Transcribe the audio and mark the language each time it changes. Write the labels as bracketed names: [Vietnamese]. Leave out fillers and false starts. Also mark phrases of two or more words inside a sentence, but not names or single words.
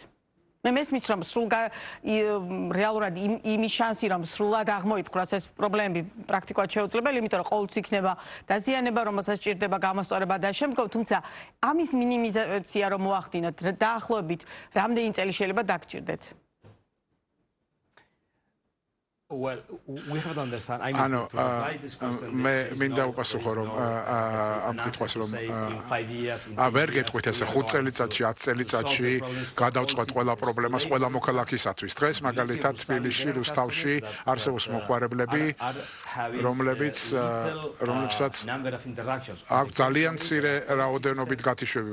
[Georgian] მე მესმის რომ რეალურად იმის შანსი რომ სრულად აღმოიფხვრას ეს პრობლემები პრაქტიკულად შეუძლებელი, იმიტომ რომ ყოველთვის იქნება დაზიანება, რომელსაც ჭირდება გამოსწორება და შემდგომ, თუმცა ამის მინიმიზაცია რომ მოახდინოთ, დაახლოებით რამდენი წელი შეიძლება დაგჭირდეთ? [English] Well, we have to understand. I mean, to apply this question. [Georgian] მე მინდა უპასუხო რომ ამ კითხვას რომ ვერ გეტყვით ესე 5 წელიწადში, 10 წელიწადში გადავწყვეტ ყველა პრობლემას ყველა მოქალაქისათვის. დღეს მაგალითად თბილისში, რუსთავში არსებობს მოხმარებლები, რომლებსაც აქვს ძალიან მცირე რაოდენობით გათიშვები.